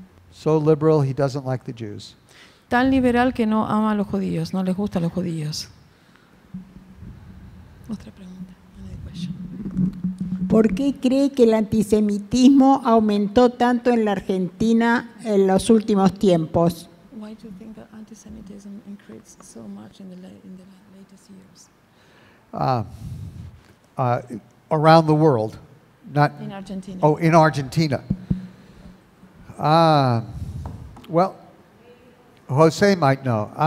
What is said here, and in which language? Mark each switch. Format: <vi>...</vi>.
<en>So liberal he doesn't like the Jews.</en> <es>Tan liberal que no ama a los judíos, no les gustan los judíos. Otra pregunta.</es> <en>Another question.</en> <es>¿Por qué cree que el antisemitismo aumentó tanto en la Argentina en los últimos tiempos?</es> <en>Why do you think that antisemitism increased so much in the latest years? Around the world, not In Argentina. oh, in Argentina. Well, Jose might know.</en>